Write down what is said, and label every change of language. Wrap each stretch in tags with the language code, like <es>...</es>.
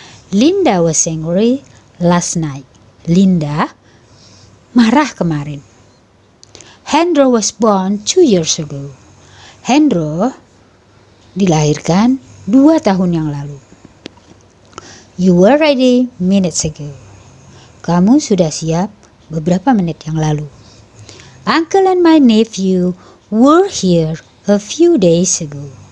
<en>Linda was angry last night.</en> <id>Linda marah kemarin.</id> <en>Hendro was born 2 years ago.</en> <id>Hendro dilahirkan 2 tahun yang lalu.</id> <en>You were ready minutes ago.</en> <id>Kamu sudah siap beberapa menit yang lalu.</id> <en>Uncle and my nephew were here a few days ago.</en>